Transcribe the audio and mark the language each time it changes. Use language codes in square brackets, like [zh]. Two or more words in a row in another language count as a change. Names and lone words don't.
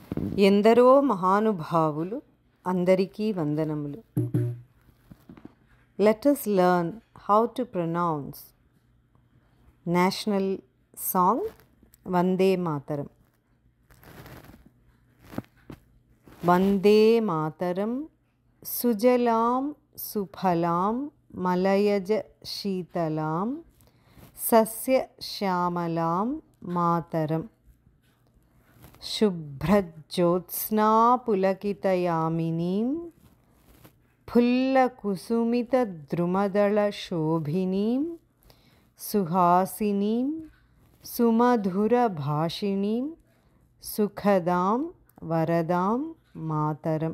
[te] ఎందరో మహానుభావులు అందరికీ వందనములు. [en] Let us learn how to pronounce national song Vande Mataram. [sa] Vande Mataram Sujalam Suphalam Malayaja Sheetalam Sasya Shyamalam Mataram శుభ్రజ్యోత్స్నా పులకితయామినీం ఫుల్లకుసుమితద్రుమదళశోభినీం సుహాసినీం సుమధురభాషిణీం సుఖదాం వరదాం మాతరం.